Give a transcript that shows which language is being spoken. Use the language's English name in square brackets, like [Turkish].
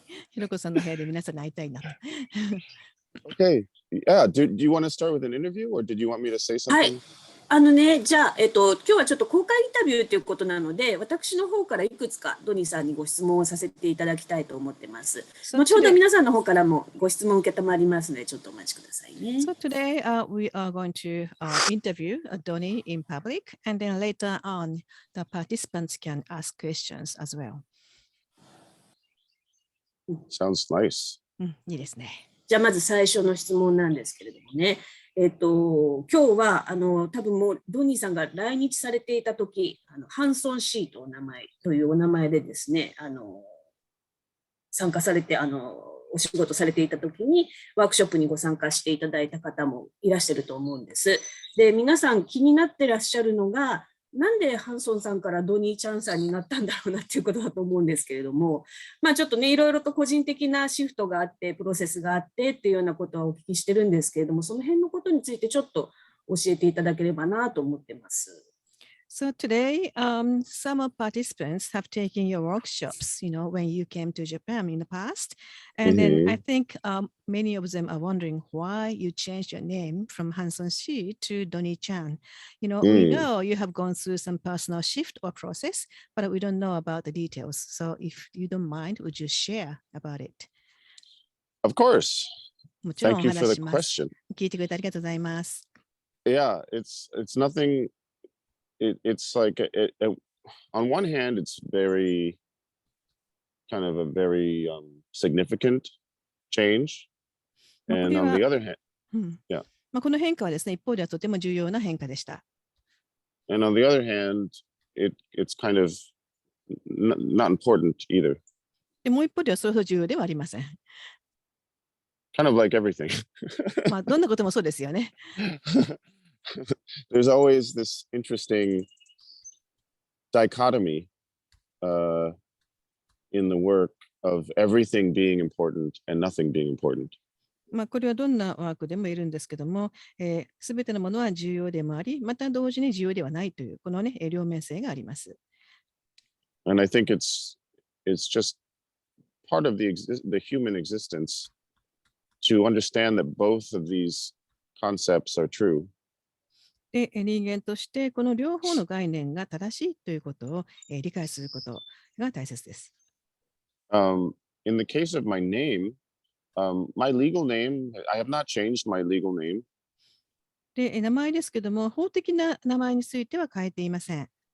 [Japanese] ひろこさんの部屋で皆さんに会いたいな。 [English] Okay. Yeah. Do you want to start with an interview or did you want me to say something? [Japanese] はい。じゃあ、今日はちょっと公開インタビューということなので、私の方からいくつかドニーさんにご質問をさせていただきたいと思ってます。後ほど皆さんの方からもご質問を受けたまりますので、ちょっとお待ちくださいね。 [English] So today we are going to interview Donnie in public, and then later on the participants can ask questions as well. Sounds nice. [Japanese] いいですね。じゃあまず最初の質問なんですけれどもね。今日は多分もうドニーさんが来日されていた時、ハンソンシーというお名前でですね、参加されてお仕事されていた時にワークショップにご参加していただいた方もいらっしゃると思うんです。で、皆さん気になってらっしゃるのが、なんでハンソンさんからドニーちゃんさんになったんだろうなっていうことだと思うんですけれども、まあちょっとね、いろいろと個人的なシフトがあって、プロセスがあってっていうようなことはお聞きしてるんですけれども、その辺のことについてちょっと教えていただければなと思ってます。 [English] So today, some participants have taken your workshops, when you came to Japan in the past. And then I think many of them are wondering why you changed your name from Hanson Shi to Donnie Chan. We know you have gone through some personal shift or process, but we don't know about the details. So if you don't mind, would you share about it? Of course. [Japanese] もちろんお [English] Thank you for [Japanese] 話 [English] the [Japanese] します。 [English] question. [Japanese] 聞いてくれてありがとうございます。 [English] Yeah, it's nothing. It's like on one hand, it's very kind of a very significant change, and on the other hand, yeah. [Japanese] この変化はですね、一方ではとても重要な変化でした。 [English] And on the other hand, it's kind of not important either. [Japanese] でもう一方ではそれほど重要ではありません。 [English] Kind of like everything. [Japanese] どんなこともそうですよね。 [English] There's always this interesting dichotomy in the work of everything being important and nothing being important. [Japanese] これはどんなワークでもいるんですけども、すべてのものは重要でもあり、また同時に重要ではないという、このね、両面性があります。 [English] And I think it's just part of the human existence to understand that both of these concepts are true. [Japanese] で、人間としてこの両方の概念が正しいということを理解することが大切です。 [English] In the case of my name, my legal name, I have not changed my legal name. [Japanese] で、名前ですけども、法的な名前については変えていません。